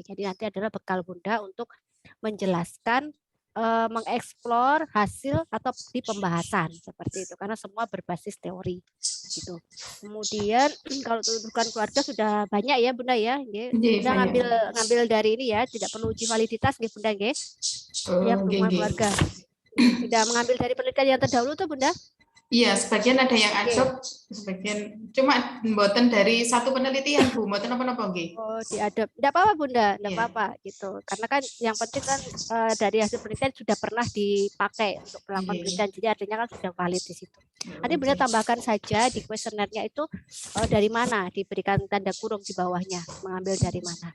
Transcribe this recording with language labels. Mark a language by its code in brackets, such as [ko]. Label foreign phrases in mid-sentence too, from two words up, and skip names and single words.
[id] Jadi nanti adalah bekal Bunda untuk menjelaskan mengeksplor hasil atau di pembahasan seperti itu karena semua berbasis teori gitu. Kemudian kalau tuntutan keluarga sudah banyak ya Bunda ya, Bunda ngambil dari ini ya, tidak perlu uji validitas nggih Bunda nggih. Ya dukungan keluarga. Sudah mengambil dari penelitian yang terdahulu tuh Bunda? Iya, sebagian ada yang adop, sebagian cuma mboten dari satu penelitian Bu, mboten apa-apa nggih. Oh, diadop. Enggak apa-apa Bunda, enggak apa-apa gitu. Karena kan yang penting kan dari hasil penelitian sudah pernah dipakai untuk melakukan penelitian, jadi artinya kan sudah valid di situ. Nanti Bunda tambahkan saja di kuesionernya itu dari mana, diberikan tanda kurung di bawahnya, mengambil dari mana.